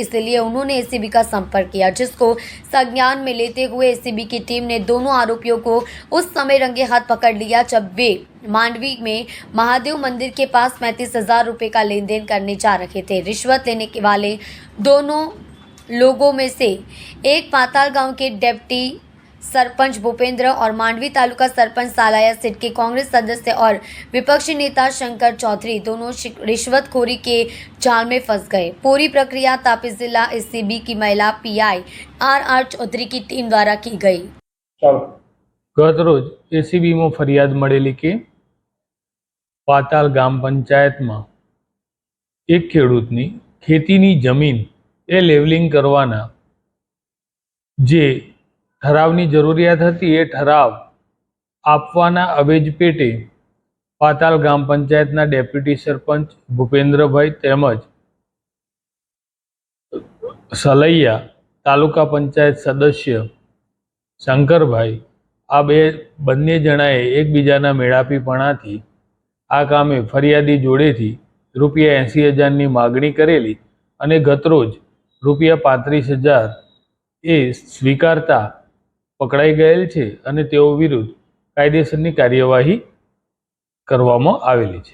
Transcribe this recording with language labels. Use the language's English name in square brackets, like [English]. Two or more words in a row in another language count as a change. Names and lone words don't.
[Hindi] इसलिए उन्होंने एसीबी का संपर्क किया, जिसको संज्ञान में लेते हुए एसीबी की टीम ने दोनों आरोपियों को उस समय रंगे हाथ पकड़ लिया, जब वे मांडवी में महादेव मंदिर के पास 35,000 रुपये का लेन देन करने जा रहे थे। रिश्वत लेने के वाले दोनों लोगों में से एक पाताल गाँव के डिप्टी सरपंच भूपेंद्र और मांडवी तालुका सरपंच सालैया सीट के कांग्रेस सदस्य और विपक्षी नेता शंकर चौधरी दोनों रिश्वतखोरी के जाल में फंस गए। पूरी प्रक्रिया तापी जिला एसीबी की महिला पीआई आर चौधरी की टीम द्वारा की गई। [Gujarati] ગત રોજ એસીબી માં ફરિયાદ મળેલી કે પાતાલ ગ્રામ પંચાયત માં એક ખેડૂતની ખેતીની જમીન એ લેવલિંગ કરવાના જે ઠરાવની જરૂરિયાત હતી એ ઠરાવ આપવાના અવેજ પેટે પાતાલ ગ્રામ પંચાયતના ડેપ્યુટી સરપંચ ભૂપેન્દ્રભાઈ તેમજ સલૈયા તાલુકા પંચાયત સદસ્ય શંકરભાઈ આ બંને જણાએ એકબીજાના મેળાપીપણાથી આ કામે ફરિયાદી જોડેથી રુપિયા 80,000 ની मागणी करेली અને ગતરોજ रुपया 35,000 એ સ્વીકારતા પકડાઈ ગયેલ છે અને તેઓ વિરુદ્ધ કાયદેસરની કાર્યવાહી કરવામાં આવેલી છે।